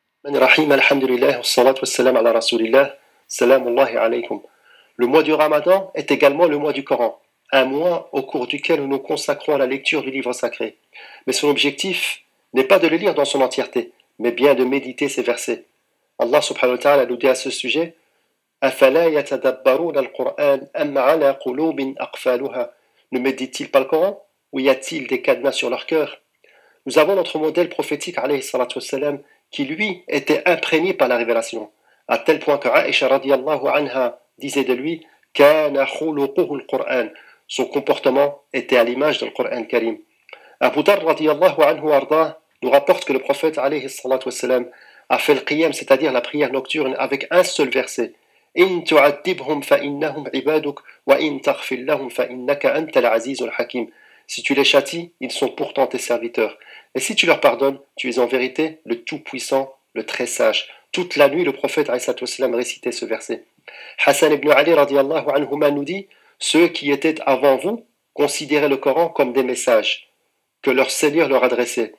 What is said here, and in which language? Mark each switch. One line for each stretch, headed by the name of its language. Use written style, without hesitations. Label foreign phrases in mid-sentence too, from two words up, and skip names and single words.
Arabic: رحيم، الحمد لله، والصلاة والسلام على رسول الله، سلام الله عليكم.
French: Le mois du Ramadan est également le mois du Coran, un mois au cours duquel nous nous consacrons à la lecture du livre sacré. Mais son objectif n'est pas de le lire dans son entièreté, mais bien de méditer ces versets. Allah
Arabic: سبحانه وتعالى
French: nous dit à ce sujet
Arabic: أَفَلَا يَتَدَبَّرُونَ الْقُرْآنَ أَمْ عَلَى قُلُوبٍ أَقْفَالُهَا.
French: Ne méditent-ils pas le Coran ou y a-t-il des cadenas sur leur cœur? Nous avons notre modèle prophétique
Arabic: عليه الصلاة والسلام,
French: qui lui était imprégné par la révélation, à tel point que Aïcha
Arabic: رضي الله عنها
French: disait de lui
Arabic: كان خلقه القرآن.
French: Son comportement était à l'image du Coran Karim. Abu Dar
Arabic: رضي الله عنه
French: arda nous rapporte que le prophète
Arabic: عليه الصلاة والسلام
French: a fait le qiyam, c'est-à-dire la prière nocturne, avec un seul verset.
Arabic: إن تعذبهم فإنهم عبادك وإن تغفر لهم فإنك أنت العزيز الحكيم.
French: Si tu les châties, ils sont pourtant tes serviteurs. Et si tu leur pardonnes, tu es en vérité le Tout-Puissant, le Très-Sage. Toute la nuit, le prophète récitait ce verset. Hassan ibn Ali
Arabic: رضي الله عنهما
French: nous dit ceux qui étaient avant vous considéraient le Coran comme des messages que leur Seigneur leur adressait.